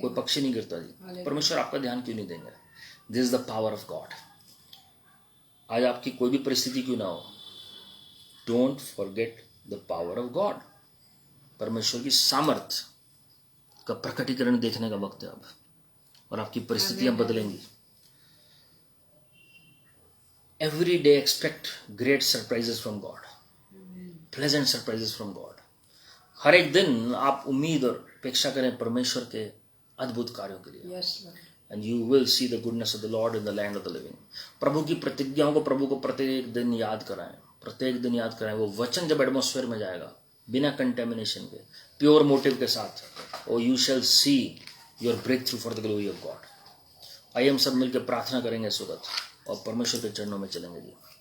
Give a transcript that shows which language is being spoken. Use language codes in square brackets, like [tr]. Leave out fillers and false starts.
[hi] कोई पक्षी नहीं गिरता जी। परमेश्वर आपका ध्यान क्यों नहीं देंगे? [en] This is the power of God. [hi] आज आपकी कोई भी परिस्थिति क्यों ना हो, [en] Don't forget the power of God. [hi] परमेश्वर की सामर्थ का प्रकटीकरण देखने का वक्त है अब, और आपकी परिस्थितियां बदलेंगी। [en] Every day expect great surprises from God, pleasant surprises from God. [hi] हर एक दिन आप उम्मीद और अपेक्षा करें परमेश्वर के अद्भुत कार्यों के लिए। [en] Yes, Lord. And you will see the goodness of the Lord in the land of the living. [hi] प्रभु की प्रतिज्ञाओं को प्रभु को प्रत्येक दिन याद कराएं, प्रत्येक दिन याद कराएं। वो वचन जब एटमॉस्फेयर में जाएगा बिना कंटेमिनेशन के, प्योर मोटिव के साथ, [en] oh you shall see your breakthrough for the glory of God. [hi] आइए हम सब मिलकर प्रार्थना करेंगे इस वक्त और परमेश्वर के चरणों में चलेंगे जी।